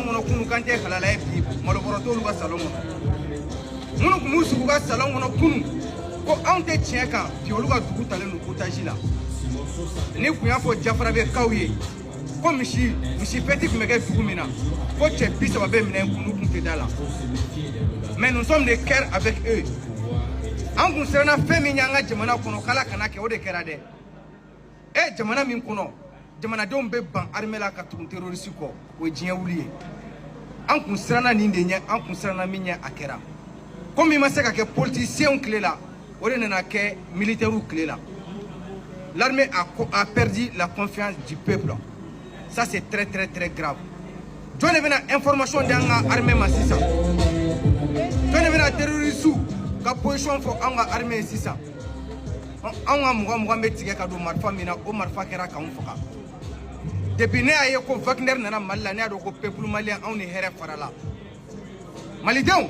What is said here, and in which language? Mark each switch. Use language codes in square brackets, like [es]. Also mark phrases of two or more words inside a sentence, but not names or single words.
[bm] kɔnɔ kunun k'an tɛ halala ye bi malobɔrɔ t'olu ka salon kɔnɔ minnu tun b'u sigi u ka salon kɔnɔ kunun ko anw tɛ tiɲɛ kan bi olu ka dugu talen don otage la ni kun y'a fɔ jafara bɛ kaw ye ko misi fɛti tun bɛ kɛ dugu min na ko cɛ 30 bɛ minɛ kun n'u kun tɛ da la [fr] mais nous sommes de cœur avec eux [bm] an kun siranna fɛn min y'an ka jamana kɔnɔ k'ala kana kɛ o de kɛra dɛ jamana min kɔnɔ jamanadenw bɛ ban armée la ka tugu terroriste kɔ o ye diɲɛ wuli ye an kun siranna nin de ɲɛ an kun siranna min ɲɛ a kɛra comme i ma se ka kɛ politiciens tile la o de nana kɛ militaires tile la [fr] l'armée a perdu la confiance du peuple ça c'est très très très grave [bm] jɔn de bɛna information di an ka armée ma sisan jɔn de bɛna terroriste ka position fɔ an ka armée sisan an ka mugan bɛ tigɛ ka don marifa min na o marifa kɛra k'anw faga depuis ne y'a ye ko Wagner nana Mali la ne y'a dɔn ko [fr] peuple malien [bm] anw ni hɛrɛ farala malidenw